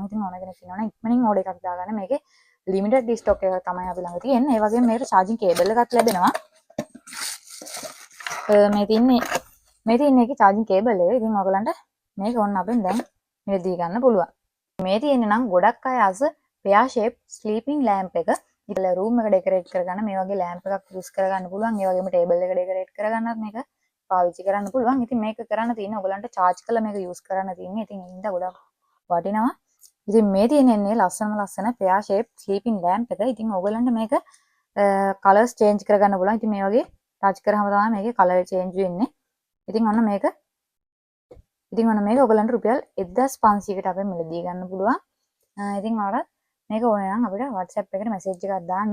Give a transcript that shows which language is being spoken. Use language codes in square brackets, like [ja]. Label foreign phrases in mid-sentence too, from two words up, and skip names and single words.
[si] ඉතින් ඕන කෙනෙක් ඉන්නවනම් ඉක්මනින් ඕඩර් එකක් දාගන්න. මේකේ [en] limited stock [si] එකක් තමයි අපි ළඟ තියෙන්නේ. ඒ වගේම මේකට [en] charging cable [si] එකක් ලැබෙනවා. මේ තියෙන්නේ ඒකේ [en] charging cable [si] එක. ඉතින් ඔයගලන්ට මේක ඕන අපෙන් දැන් මිලදී ගන්න පුළුවන්. මේ තියෙන්නේ නම් ගොඩක් අය අස [en] pear shape sleeping lamp [si] එක. ඉතල රූම් එක ඩෙකොරේට් කරගන්න මේ වගේ ලෑම්ප් එකක් යූස් කරගන්න පුළුවන්. ඒ වගේම ටේබල් එක ඩෙකොරේට් කරගන්නත් මේක පාවිච්චි කරන්න පුළුවන්. ඉතින් මේක කරන්න තියෙන්නේ ඔයගලන්ට charge කරලා මේක යූස් කරන්න තියෙන්නේ. ඉතින් ඒකින්ද ගොඩක් වටිනවා. ඉතින් මේ තියෙන්නේ ලස්සන [en] pear shape sleeping lamp [si] එක. ඉතින් ඔයගලන්ට මේක [en] colors change [si] කරගන්න පුළුවන්. ඉතින් මේ වගේ ටච් කරාම තමයි මේකේ [en] color change [si] වෙන්නේ. ඉතින් ඔන්න මේක ඔයගලන්ට රුපියල් 1500කට අපෙන් මිලදී ගන්න පුළුවන්. ඉතින් ඔයාලට මේක ඕනේ නම් අපිට WhatsApp එකට මැසේජ් එකක් දාන්න.